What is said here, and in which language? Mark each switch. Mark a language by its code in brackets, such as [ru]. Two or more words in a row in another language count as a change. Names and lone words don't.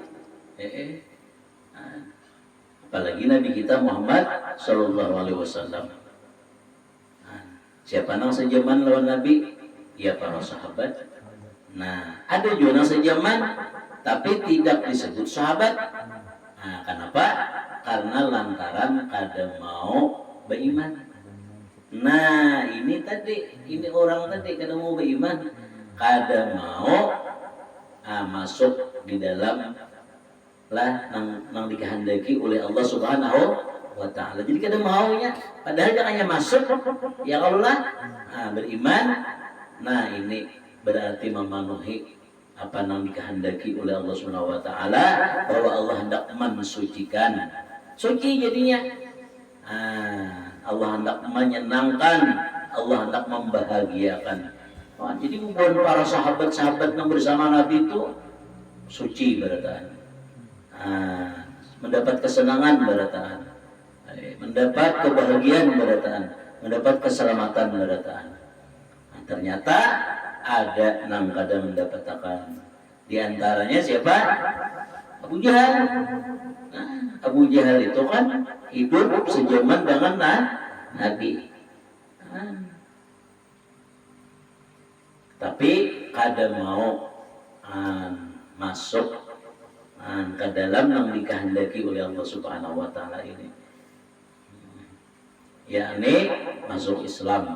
[bjn] Apalagi Nabi kita Muhammad [ar] صلى الله عليه وسلم. [bjn] Siapa nang sejaman lawan Nabi? Ya para sahabat. Nah, ada juga nang sejaman tapi tidak disebut sahabat. Nah, kenapa? Karena lantaran kada mau beriman. Nah, ini orang tadi kada mau beriman, kada mau masuk di dalam lah nang dikehendaki oleh Allah [ar] سبحانه وتعالى. [bjn] Jadi kada maunya, padahal jangannya masuk ya Allah beriman. Nah, ini berarti memenuhi apa yang dikehendaki oleh Allah [ar] سبحانه وتعالى, [bjn] bahwa Allah hendak mensucikan. Suci jadinya. Allah hendak menyenangkan, Allah hendak membahagiakan. Jadi hubungan para sahabat-sahabat yang bersama Nabi itu suci berataan. Mendapat kesenangan berataan, mendapat kebahagiaan berataan, mendapat keselamatan berataan. Ternyata ada nang kada mendapatkan. Di antaranya siapa? Abu Jahal. Abu Jahal itu kan hidup sejaman dengan Nabi. Tapi kada mau masuk ke dalam yang dikehendaki oleh Allah [ar] سبحانه وتعالى [bjn] ini, yakni masuk Islam.